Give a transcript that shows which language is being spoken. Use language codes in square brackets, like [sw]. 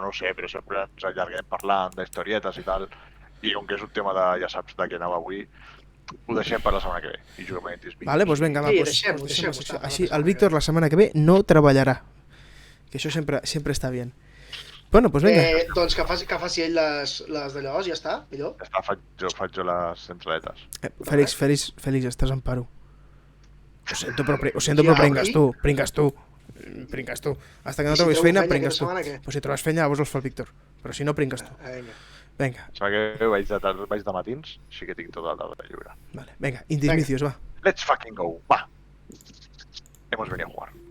[ca] no ho sé, però sempre ens allarguem parlant d'historietes i tal, i com que és un tema de, ja saps, de què anava avui, ho deixem per la setmana que ve, i juguem a Intis 20. Vale, doncs vinga, va, deixem la secció. Així, el Víctor la setmana que ve no treballarà, que això sempre està bien. Bueno, doncs vinga. Doncs que faci ell les d'allò, ja està, millor. Ja està, faig jo les entradetes. Fèlix, estàs en paro. Ho sento, però pringues tu. [es] Hasta que [ca] no trobis feina, pringues tu. Pues si trobes feina, llavors els fa el Víctor. Però si no, pringues tu. Vinga. Sembla que vaig de matins, així que tinc tota la tarda lliure. Vale, vinga, indismicios, va. [en] Let's fucking go, va. [es] Hemos venido a jugar.